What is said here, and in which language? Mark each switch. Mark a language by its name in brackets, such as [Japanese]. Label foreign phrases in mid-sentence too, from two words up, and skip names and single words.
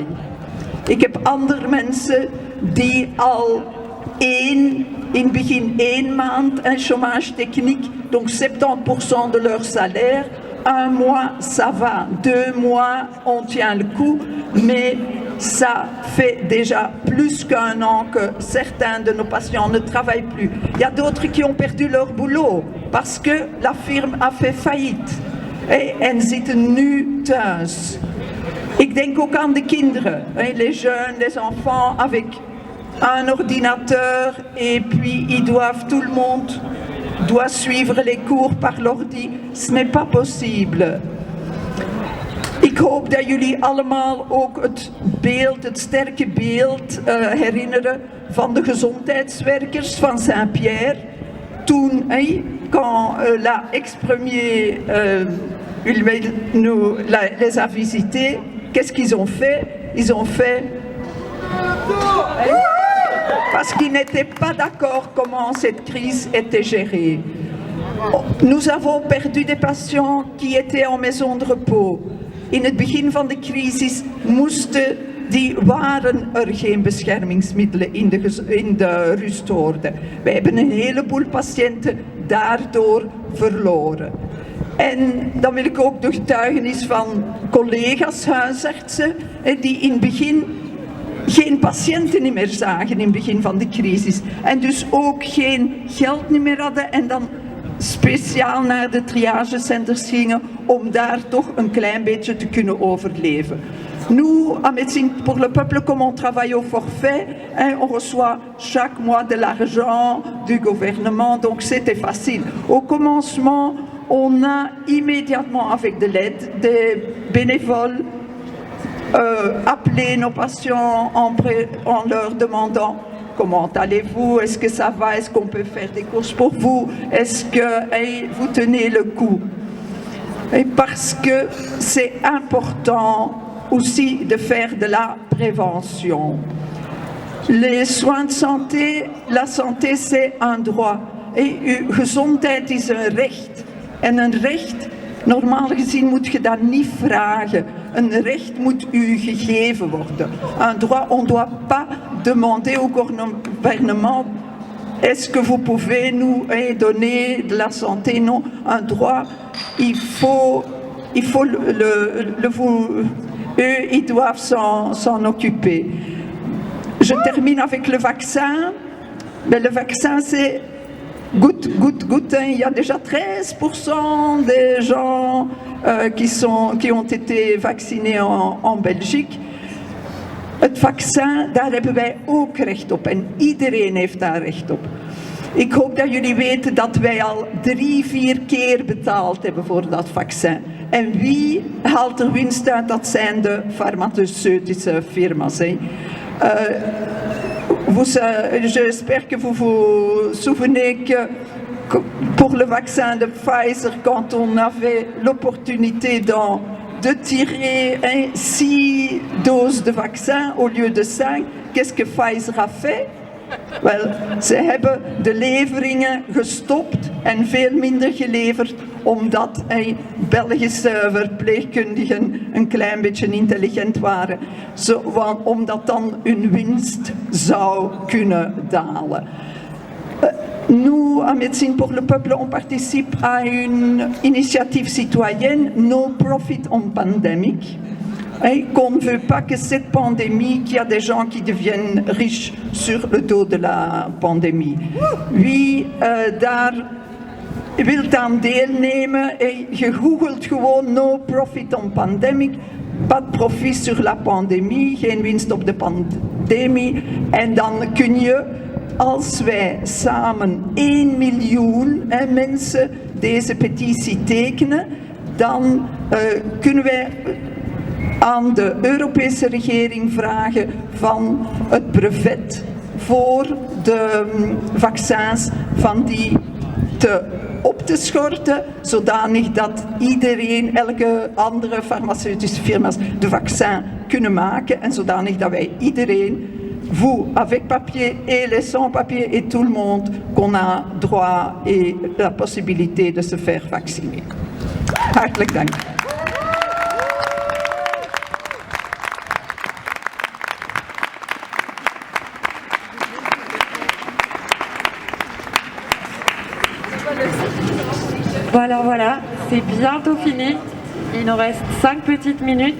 [Dutch] Ik heb andere mensen die al in het begin 1 maand een [French] chômage technique, donc 70% de leur salaire. 1 mois, ça va. 2 mois, on tient le coup. Mais ça fait déjà plus qu'1 an que certains de nos patients ne travaillent plus. Il y a d'autres qui ont perdu leur boulot parce que la firme a fait faillite. [Dutch] En zitten nu thuis. Ik denk ook aan de kinderen, [French] les jeunes, les enfants avec un ordinateur et puis ils doivent, tout le monde doit suivre les cours par l'ordi. Ce n'est pas possible. [Dutch] Ik hoop dat jullie allemaal ook het sterke beeld herinneren van de gezondheidswerkers van Saint-Pierre. Toen, [French] quand la ex-premier les a visités, qu'est-ce qu'ils ont fait? Ils ont fait... Parce qu'ils n'étaient pas d'accord comment cette crise était gérée. Nous avons perdu des patiënten qui étaient en maison de repos. [Dutch] In het begin van de crisis waren er geen beschermingsmiddelen in de rustorde. We hebben een heleboel patiënten daardoor verloren. En dan wil ik ook de getuigenis van collega's huisartsen die in het begin geen patiënten meer zagen in het begin van de crisis. En dus ook geen geld meer hadden en dan speciaal naar de triagecenters gingen om daar toch een klein beetje te kunnen overleven. [French] Nous, à Médecins pour le Peuple, comme on travaille au forfait, hein, on reçoit chaque mois de l'argent du gouvernement, donc c'était facile. Au commencement, on a immédiatement, avec de l'aide des bénévoles, appelé nos patients en leur demandant comment allez-vous, est-ce que ça va, est-ce qu'on peut faire des courses pour vous, est-ce que vous tenez le coup. Et parce que c'est important aussi de faire de la prévention. Les soins de santé, la santé c'est un droit. [Dutch] Et gezondheid is een recht. En een recht, normaal gezien moet je dat niet vragen. Een recht moet u gegeven worden. [French] Un droit, on ne doit pas demander au gouvernement est-ce que vous pouvez nous donner de la santé? Non, un droit, il faut eux, ils doivent s'en occuper. Je termine avec le vaccin. Mais le vaccin, c'est goutte. Il y a déjà 13% des gens qui ont été vaccinés en Belgique. [Dutch] Het vaccin, daar hebben wij ook recht op. En iedereen heeft daar recht op. Ik hoop dat jullie weten dat wij al 3-4 keer betaald hebben voor dat vaccin. En wie haalt er winst uit? Dat zijn de farmaceutische firma's. [French] J'espère que vous vous souvenez que pour le vaccin de Pfizer, quand on avait l'opportunité de tirer 6 doses de vaccin au lieu de 5, qu'est-ce que Pfizer a fait? [Dutch] Wel, ze hebben de leveringen gestopt en veel minder geleverd omdat Belgische verpleegkundigen een klein beetje intelligent waren. Omdat dan hun winst zou kunnen dalen. [French] Nous, à Médecins pour le Peuple, on participe à une initiative citoyenne, No Profit on Pandemic. Qu'on ne veut pas que cette pandémie, qu'il y a des gens qui deviennent riches sur le dos de la pandémie. [Dutch] Wie daar wilt aan deelnemen, je googelt gewoon No Profit on Pandemic, [French] pas de profit sur la pandémie, [Dutch] geen winst op de pandemie. En dan kun je, als wij samen 1 miljoen mensen deze petitie tekenen, dan kunnen wij aan de Europese regering vragen van het brevet voor de vaccins van die op te schorten, zodanig dat iedereen, elke andere farmaceutische firma's de vaccin kunnen maken en zodanig dat wij iedereen, [French] vous avec papier et les sans papier et tout le monde, qu'on a droit et la possibilité de se faire vacciner. [Dutch] Hartelijk dank. [French] Voilà, c'est bientôt fini. Il nous reste 5 petites minutes.